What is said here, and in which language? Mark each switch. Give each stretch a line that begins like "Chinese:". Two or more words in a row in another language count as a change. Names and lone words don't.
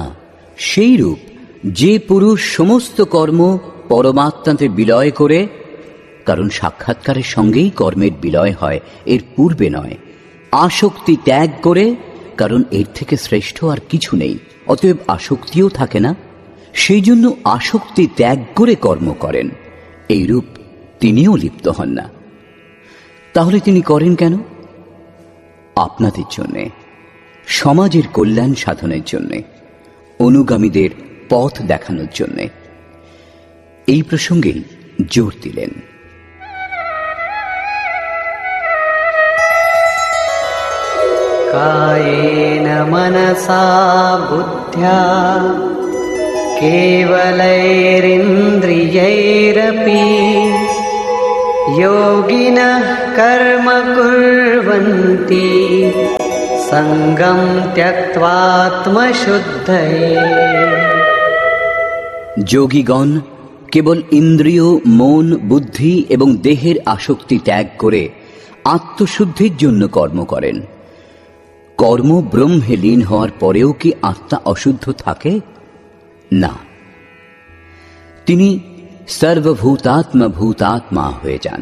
Bangla: সেইরূপ যে পুরুষ সমস্ত কর্ম পরমাত্মাতে বিলয় করে, কারণ সাক্ষাৎকারের সঙ্গেই কর্মের বিলয় হয়, এর পূর্বে নয়, আসক্তি ত্যাগ করে, কারণ এর থেকে শ্রেষ্ঠ আর কিছু নেই, অতএব আসক্তিও থাকে না, সেই জন্য আসক্তি ত্যাগ করে কর্ম করেন, এইরূপ তিনিও লিপ্ত হন না। তাহলে তিনি করেন কেন? আপনাদের জন্যে, সমাজের কল্যাণ সাধনের জন্যে, অনুগামীদের পথ দেখানোর জন্যে। এই প্রসঙ্গেই জোর দিলেন।
Sanskrit: कायेन मनसा बुद्ध्या केवलैरिन्द्रियैरपि योगिनः कर्म कुर्वन्ति सङ्गं त्यक्त्वात्मशुद्धये।
Bangla: যোগীগণ কেবল ইন্দ্রিয়, মন, বুদ্ধি এবং দেহের আসক্তি ত্যাগ করে আত্মশুদ্ধির জন্য কর্ম করেন। কর্ম ব্রহ্মে লীন হওয়ার পরেও কি আত্মা অশুদ্ধ থাকে? না, তিনি সর্বভূতাত্মা হয়ে যান।